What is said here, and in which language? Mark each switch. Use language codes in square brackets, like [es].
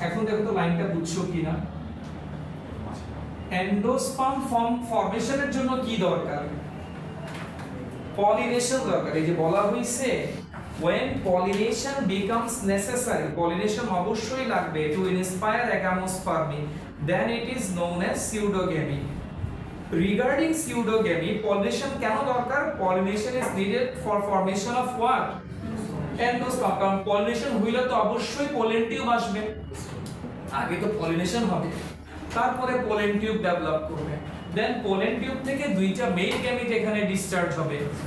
[bn] এখন দেখো তো লাইনটা বুঝছো কিনা? এন্ডোস্পার্ম ফর্মেশনের জন্য কি দরকার? পলিনেশন দরকার। এই যে বলা হইছে [en] when pollination becomes necessary, pollination [bn] অবশ্যই লাগবে [en] to inspire agamospermy, then it is known as pseudogamy. Regarding pseudogamy, pollination [bn] কেন দরকার? [en] Pollination is needed for formation of what? Endosperm। [bn] কারণ pollination হইলে তো অবশ্যই পোলেন টিউব আসবে, আগে তো pollination হবে, তারপরে পোলেন টিউব ডেভেলপ করবে, দেন পোলেন টিউব থেকে দুইটা মেল গ্যামিট এখানে ডিসচার্জ হবে।